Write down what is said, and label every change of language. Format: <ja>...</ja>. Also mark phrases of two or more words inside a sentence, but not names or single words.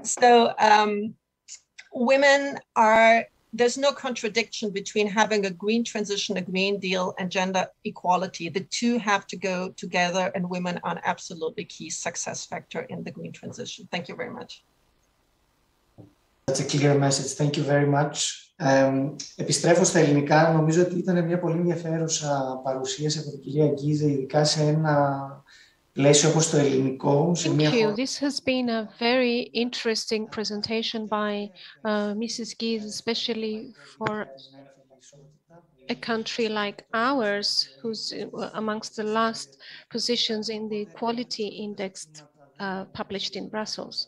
<en>So women are, there's no contradiction between having a green transition, a Green Deal, and gender equality. The two have to go together, and women are an absolutely key success factor in the green transition. Thank you very much. That's a clear message. Thank you very much.</en> <el>Επιστρέφω στα ελληνικά. Νομίζω ότι ήταν μια πολύ ενδιαφέρουσα παρουσίαση από την κυρία Γκίζε, ειδικά σε ένα πλαίσιο όπως το ελληνικό.</el> <en>Thank you. This has been a very interesting presentation by Mrs. Ghiz, especially for a country like ours, who's amongst the last positions in the Equality Index published in Brussels.</en>